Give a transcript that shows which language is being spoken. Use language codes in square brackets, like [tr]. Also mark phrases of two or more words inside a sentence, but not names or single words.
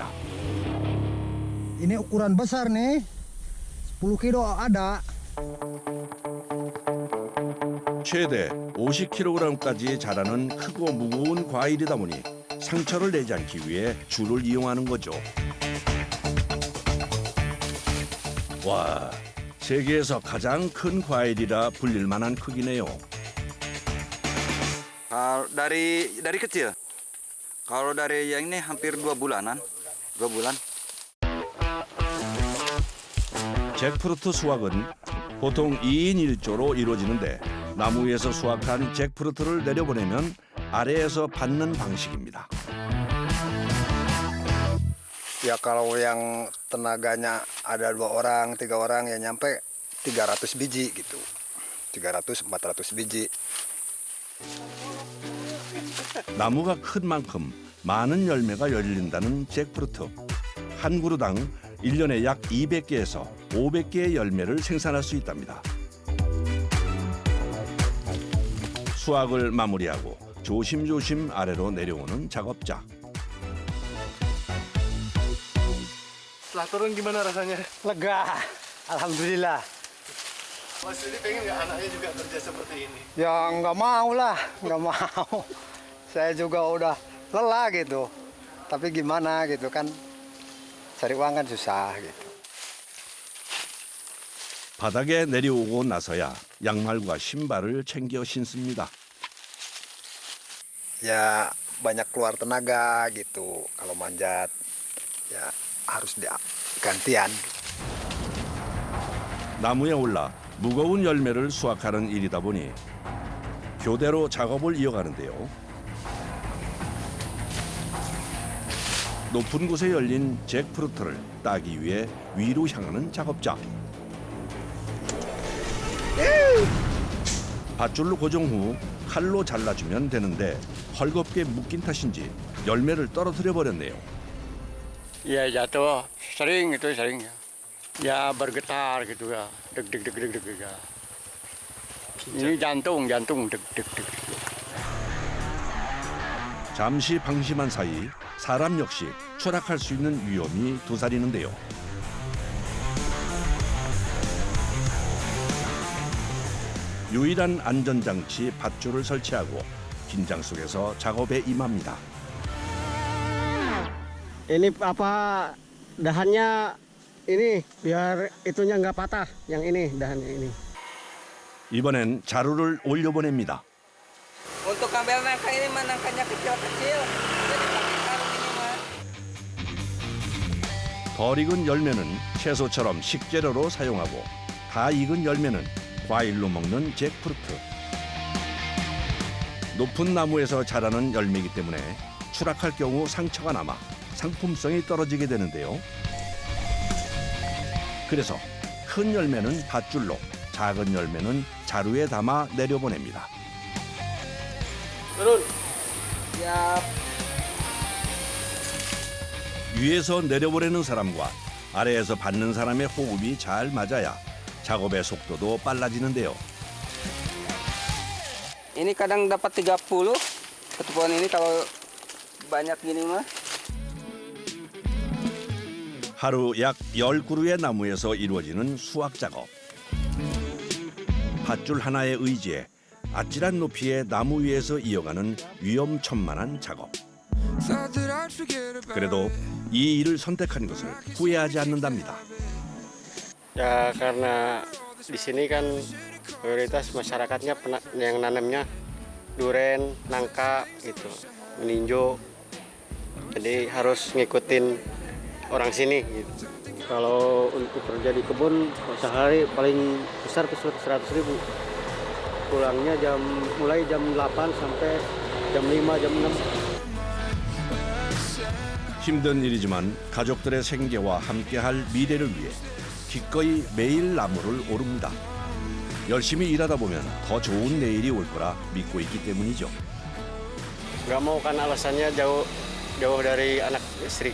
[id] Ini ukuran besar nih, 10 kilo ada. [ko] 최대 50kg까지 자라는 크고 무거운 과일이다 보니 상처를 내지 않기 위해 줄을 이용하는 거죠. 와, 세계에서 가장 큰 과일이라 불릴 만한 크기네요. [id] Dari kecil. Kalau dari yang ini hampir 2 bulanan. 2 bulan. [ko] 잭프루트 수확은 보통 2인 1조로 이루어지는데 나무 위에서 수확한 잭프루트를 내려보내면 아래에서 받는 방식입니다. [id] Ya kalau yang tenaganya ada 2 orang, 3 orang ya nyampe 300 biji gitu. 300-400 biji. [ko] 나무가 큰 만큼 많은 열매가 열린다는 잭프루트. 한 그루당 1년에 약 200개에서 500개의 열매를 생산할 수 있답니다. 수확을 마무리하고 조심조심 아래로 내려오는 작업자. [id] Setelah turun gimana rasanya? Lega, alhamdulillah. Mas ini pengen nggak anaknya juga kerja seperti ini? Ya nggak mau lah, nggak mau. Saya juga udah lelah gitu. Tapi gimana gitu kan, cari uang kan susah gitu. [ko] 바닥에 내려오고 나서야 양말과 신발을 챙겨 신습니다. [id] Ya banyak keluar tenaga gitu. Kalau manjat ya harus gantian. [ko] 나무에 올라 무거운 열매를 수확하는 일이다 보니 교대로 작업을 이어가는데요. 높은 곳에 열린 잭프루트를 따기 위해 위로 향하는 작업자. 밧줄로 고정 후 칼로 잘라주면 되는데 헐겁게 묶인 탓인지 열매를 떨어뜨려 버렸네요. [id] Ya jatuh, sering itu sering. Ya bergetar gitu ya, deg ya. Ini jantung deg. [ko] 잠시 방심한 사이 사람 역시 추락할 수 있는 위험이 도사리는데요. 유일한 안전장치 밧줄을 설치하고 긴장 속에서 작업에 임합니다. [id] Ini apa dahannya ini biar itunya nggak patah. Yang ini dahannya ini. [ko] 이번엔 자루를 올려보냅니다. [id] Untuk ngambil nangka ini mah nangkanya kecil-kecil. Jadi pakai karung ini mah. [ko] 덜 익은 열매는 채소처럼 식재료로 사용하고 다 익은 열매는 과일로 먹는 잭프루트. 높은 나무에서 자라는 열매이기 때문에 추락할 경우 상처가 남아 상품성이 떨어지게 되는데요. 그래서 큰 열매는 밧줄로, 작은 열매는 자루에 담아 내려보냅니다. [id] Turun. [ko] 위에서 내려보내는 사람과 아래에서 받는 사람의 호흡이 잘 맞아야 작업의 속도도 빨라지는데요. [id] Ini kadang dapat 30 satu pohon ini kalau banyak gini mah. [ko] 하루 약 10그루의 나무에서 이루어지는 수확 작업. 밧줄 하나에 의지해 아찔한 높이의 나무 위에서 이어가는 위험천만한 작업. 그래도 이 일을 선택한 것을 후회하지 않는답니다. [id] Ya karena di sini kan mayoritas masyarakatnya yang nanamnya duren, nangka gitu, meninjo. Jadi harus ngikutin orang sini gitu. Kalau untuk kerja di kebun sehari paling besar 100.000. Pulangnya mulai jam 8 sampai jam 5, jam 6. [ko] 힘든 일이지만 가족들의 생계와 함께할 미래를 위해 기꺼이 매일 나무를 오릅니다. 열심히 일하다 보면 더 좋은 내일이 올 거라 믿고 있기 때문이죠. [id] Nggak mau kan alasannya jauh dari anak istri.